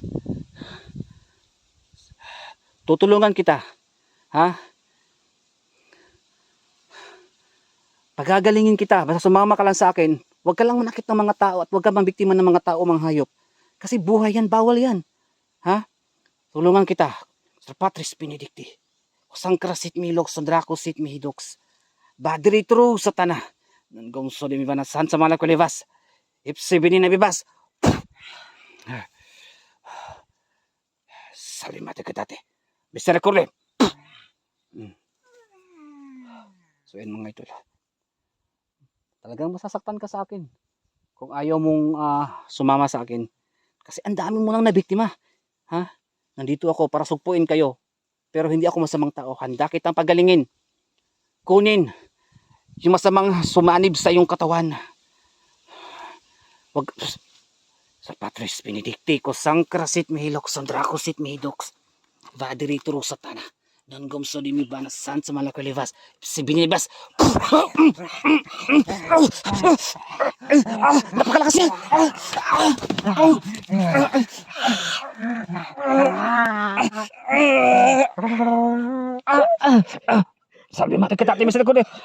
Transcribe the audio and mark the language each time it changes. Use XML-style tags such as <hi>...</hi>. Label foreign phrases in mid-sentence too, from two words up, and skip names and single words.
<tl>Tutulungan kita. Ha? Pagagalingin kita. Basta sumama ka lang sa akin. Huwag ka lang manakit ng mga tao at huwag ka mambiktima ng mga tao, mga hayop. Kasi buhay yan, bawal yan. Ha? Tulungan kita. Sir Patris Benedicti, Sancrasit Milok, Dracosit Mihidox, Badritro Satana, Nanggaw de Mivana Santa Malacolevas, Ipsibini Nabibas. Sabi matagatate, Mr. Recorde. So yan mga idol. Talagang masasaktan ka sa akin kung ayaw mong sumama sa akin. Kasi ang dami mo nang nabiktima. Ha? Nandito ako para sugpuin kayo. Pero hindi ako masamang tao. Handa kitang pagalingin. Kunin yung masamang sumanib sa iyong katawan. Wag... Sa Patris Benedicti, Sancrasit Mihilok, Dracosit Mihidox, Vadritro Satana, Nanggaw sa Dimivana Santa Malacolevas, Sibinibas. Napakalakas niya. Sabi matagatate, Mr. Recorde.</tl>